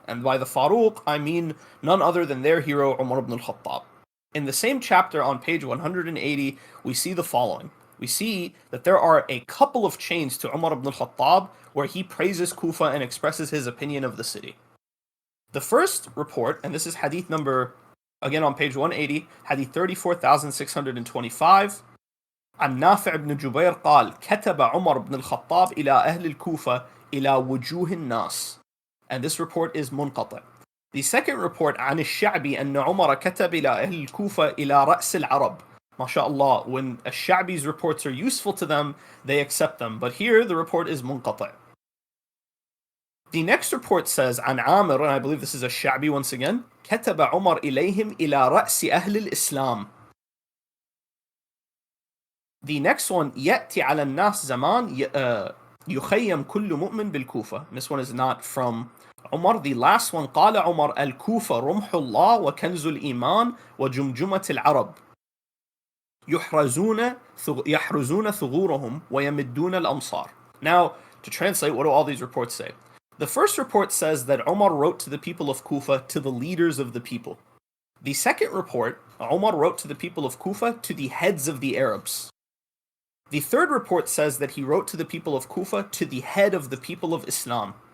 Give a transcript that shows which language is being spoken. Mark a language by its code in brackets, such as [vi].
[en] And by the Faruq, I mean none other than their hero, Umar ibn al-Khattab. In the same chapter on page 180, we see the following. We see that there are a couple of chains to Umar ibn al-Khattab where he praises Kufa and expresses his opinion of the city. The first report, and this is hadith number, again on page 180, hadith 34,625, [ar] عن نافع بن جبير قال كتب عمر بن الخطاب إلى أهل الكوفة إلى وجوه الناس. [en] And this report is منقطع. The second report [ar] عن الشعبي أن عمر كتب إلى أهل الكوفة إلى رأس العرب. [en] MashaAllah, when al-Sha'bi's reports are useful to them, they accept them. But here, the report is munqati'. The next report says, [ar] عن عامر, [en] and I believe this is al-Sha'bi once again, [ar] كتب عمر إليهم إلى رأس أهل الإسلام. [en] The next one, [ar] يأتي على الناس زمان يخيم كل مؤمن بالكوفة. [en] This one is not from Umar. The last one, [ar] قال عمر الكوفة رمح الله وكنز الإيمان وجمجمة العرب. يحرزون ثغورهم ويمدون الأمصار. [en] Now, to translate, what do all these reports say? The first report says that Umar wrote to the people of Kufa, to the leaders of the people. The second report, Umar wrote to the people of Kufa, to the heads of the Arabs. The third report says that he wrote to the people of Kufa, to the head of the people of Islam.